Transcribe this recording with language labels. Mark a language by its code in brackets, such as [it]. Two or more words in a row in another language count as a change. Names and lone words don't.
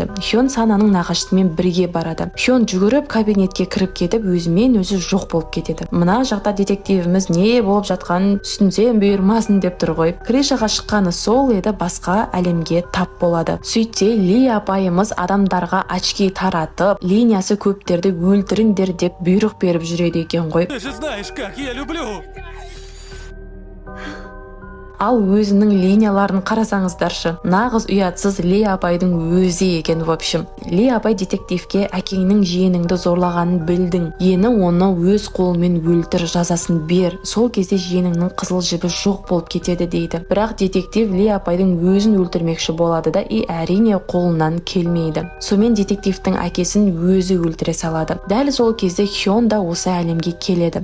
[kk] Хён Сананың нағашысымен бірге барады. Хён жүгіріп кабинетке кіріп кетіп, өзімен өзі жоқ болып кетеді. Мына жақта детективіміз не болып жатқанын түсінсем бұйырмасын деп тұр ғой. Кришаға шыққаны сол еді, басқа әлемге тап болады. Сөйтсе Ли апайымыз адамдарға очки таратып, линиясы көптерді өлтіріңдер деп бұйрық беріп жүреді екен ғой. [ru] Ты же знаешь, как я люблю! [kk] Ал өзінің линияларын қарасаңыздаршы. Нағыз ұятсыз Ли апайдың өзі екен, [ru] в общем. [kk] Ли апай детективке әкеңнің жиеніңді зорлағанын білдің. Ені оны өз қолымен өлтір, жазасын бер. Сол кезде жиеніңнің қызыл жібі жоқ болып кетеді дейді. Бірақ детектив Ли апайдың өзін өлтірмекші болады да, әрине қолынан келмейді. Сомен детективтің әкесін өзі өлтіре салады. Дәл сол кезде Хён да осы әлемге келеді.